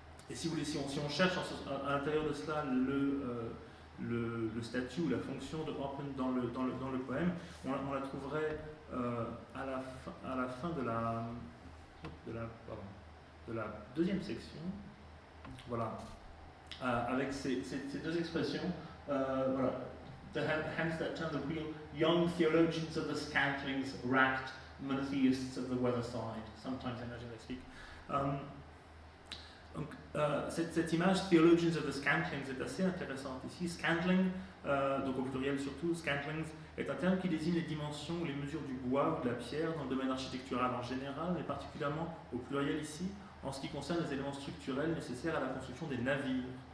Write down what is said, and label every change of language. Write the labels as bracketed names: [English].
[French] Et si vous voulez, si on cherche à l'intérieur de cela le statut ou la fonction de Open dans le poème, on la trouverait à la fin de la deuxième section, voilà, avec ces deux expressions, voilà. [English] The hands that turn the wheel, young theologians of the scantlings, racked monotheists of the weather side. Sometimes I imagine they speak. [French] Donc, cette image [English] theologians of the scantlings [French] est assez intéressante ici. Scantling, donc au pluriel surtout, scantlings est un terme qui désigne les dimensions ou les mesures du bois ou de la pierre dans le domaine architectural en général, mais particulièrement au pluriel ici, en ce qui concerne les éléments structurels nécessaires à la construction des navires.